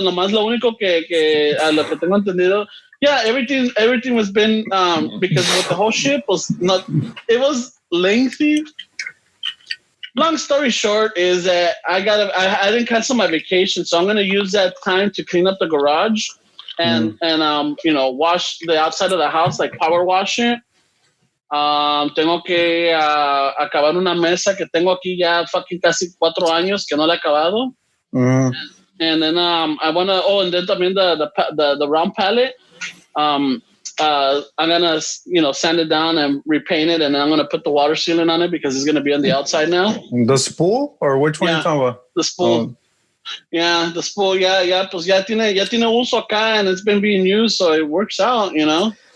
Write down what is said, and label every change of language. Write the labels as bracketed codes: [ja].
[es] Nomás lo único que a lo que tengo entendido, [en] everything was been because with the whole ship was not. It was lengthy. Long story short is that I didn't cancel my vacation, so I'm gonna use that time to clean up the garage and you know, wash the outside of the house, like power wash it. [es] Tengo que acabar una mesa que tengo aquí ya fucking casi 4 años que no la he acabado. [en] And then I wanna and then también the round palette. I'm gonna, you know, sand it down and repaint it, and then I'm gonna put the water sealant on it because it's gonna be on the outside now. The spool, or which one you talking about? The spool. Yeah, the spool. Yeah. [es] Pues ya tiene uso acá, [en] and it's been being used, so it works out, you know.